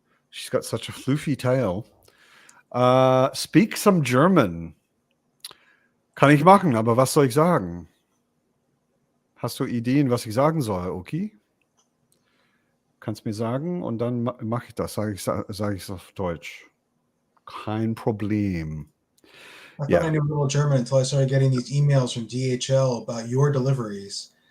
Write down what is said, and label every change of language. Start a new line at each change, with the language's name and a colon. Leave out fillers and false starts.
English: She's got such a floofy tail. Speak some German.
German: Kann ich machen, aber was soll ich sagen? Hast du Ideen, was ich sagen soll, okay? Kannst mir sagen und dann mache ich das. Sage ich es auf Deutsch. Kein Problem.
English: I thought I knew a little German until I started getting these emails from DHL about your deliveries.